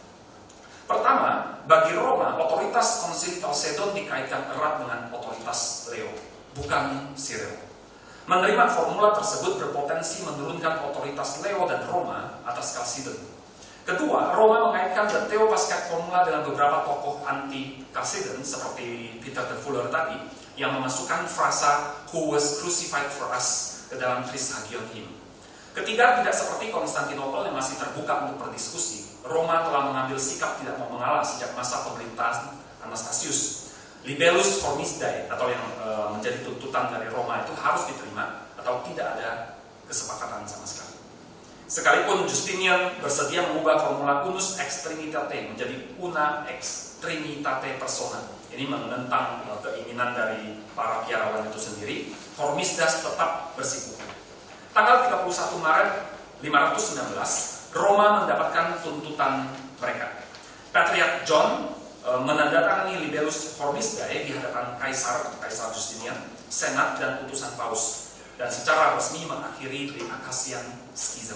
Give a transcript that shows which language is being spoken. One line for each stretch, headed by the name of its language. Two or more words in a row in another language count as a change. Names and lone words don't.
Indonesian: Pertama, bagi Roma, otoritas Konsil Chalcedon dikaitkan erat dengan otoritas Leo, bukan Cyril. Menerima formula tersebut berpotensi menurunkan otoritas Leo dan Roma atas Chalcedon. Kedua, Roma mengaitkan
English: the Theophaskite formula
Indonesian: dengan beberapa tokoh anti-Chalcedon seperti Peter the Fuller tadi, yang memasukkan frasa
English: "who was crucified for us"
Indonesian: ke dalam
English: Trishagion hymn.
Indonesian: Ketiga, tidak seperti Konstantinopel yang masih terbuka untuk berdiskusi, Roma telah mengambil sikap tidak mau mengalah sejak masa pemerintahan Anastasius. Libellus Hormisdae atau yang menjadi tuntutan dari Roma itu harus diterima atau tidak ada kesepakatan sama sekali. Sekalipun Justinian bersedia mengubah formula
Latin: unus ex trinitate
Indonesian: menjadi
Latin: una ex trinitate persona,
Indonesian: ini menentang keinginan dari para biarawan itu sendiri, Hormisdas tetap bersikukuh. Tanggal 31 Maret 519, Roma mendapatkan tuntutan mereka. Patriarch John menandatangani Libellus Hormisdae di hadapan Kaisar Justinian, Senat dan utusan Paus, dan secara resmi mengakhiri The Acacian Schism.